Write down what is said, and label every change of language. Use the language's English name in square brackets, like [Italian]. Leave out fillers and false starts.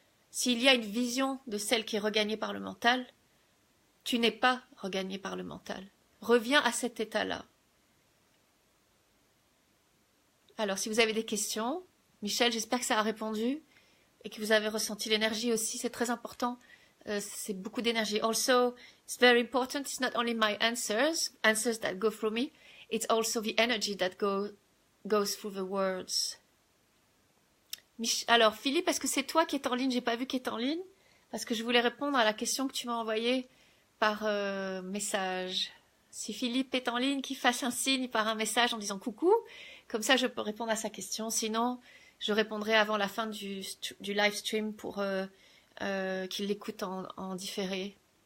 [French] S'il y a une vision de celle qui est regagnée par le mental, tu n'es pas regagné par le mental. Reviens à cet état-là. Alors, si vous avez des questions, Michel, j'espère que ça a répondu et que vous avez ressenti l'énergie aussi. C'est très important. C'est beaucoup d'énergie. [English] Also, it's very important. It's not only my answers that go through me. It's also the energy that goes through the words. [French] Alors, Philippe, est-ce que c'est toi qui es en ligne? J'ai pas vu qui est en ligne parce que je voulais répondre à la question que tu m'as envoyée par message. Si Philippe est en ligne, qu'il fasse un signe par un message en disant coucou. Comme ça, je peux répondre à sa question. Sinon, je répondrai avant la fin du live stream pour qu'il l'écoute en différé.